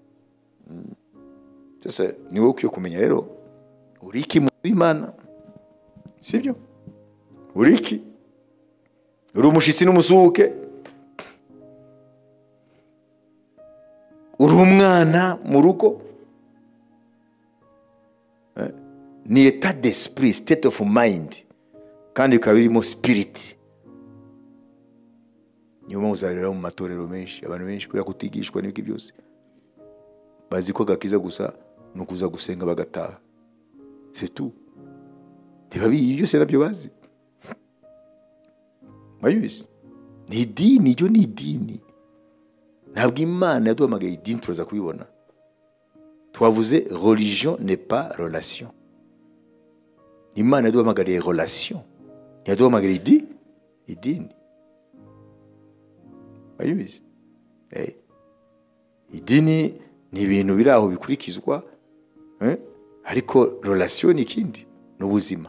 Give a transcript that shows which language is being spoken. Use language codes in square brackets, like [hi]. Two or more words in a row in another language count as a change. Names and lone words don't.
[rw] Sasa ni wowe ukwiye kumenya rero uri iki mu Imana, sibyo? Uri iki? Uri umushitsi n'umusuhuke? Uri umwana mu rugo? [fr] Ni état d'esprit, [en] state of mind, [rw] kandi ikaba irimo spirit. Niyo mpamvu uzareba mu matorero menshi abantu benshi kubera kutigishwa n'ibiki byose bazi ko gakiza gusa no kuza gusenga bagataha, [fr] c'est tout. [rw] Ntibabizi byose nabyo bazi, babizi. Ni idini, yo ni idini. Ntabwo Imana yaduhamagaye idini turaza kubibona. [fr] Twavuze religion n'est pas relation. [rw] Imana yaduhamagariye relation, yaduhamagariye idini. Babizi. Idini ni ibintu biri aho bikurikizwa, ariko relation ni ikindi, n'ubuzima.